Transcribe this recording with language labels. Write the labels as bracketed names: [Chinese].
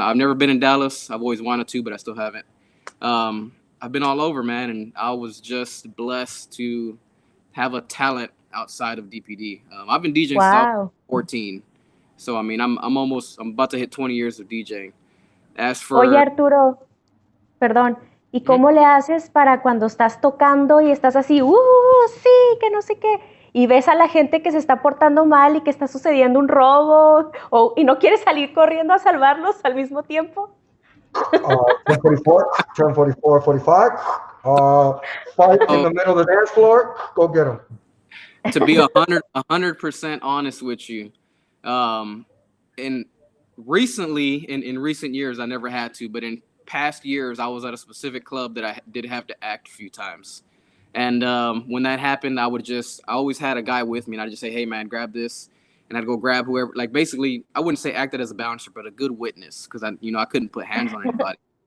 [English] Now, I've never been in Dallas. I've always wanted to, but I still haven't. I've been all over, man, and I was just blessed to have a talent outside of DPD. I've been DJing since I was Wow. 14, so I mean, I'm about to hit 20 years of DJing. As [Spanish] Oye, [English] for [Spanish] Arturo, perdón. ¿Y Mhm. cómo le haces para cuando estás tocando y estás así, sí, que no sé qué, y ves a la gente que se está portando mal y que está sucediendo un robo, y no quieres salir corriendo a salvarlos al mismo tiempo? [English] 10:44, 10:44, 45. Fight in the middle of the dance floor. Go get them. to be 100% honest with you, in recent years I never had to, but in past years I was at a specific club that I did have to act a few times, and when that happened, I always had a guy with me, and I'd just say, hey man, grab this, and I'd go grab whoever, like basically I wouldn't say acted as a bouncer, but a good witness, because I couldn't put hands on anybody.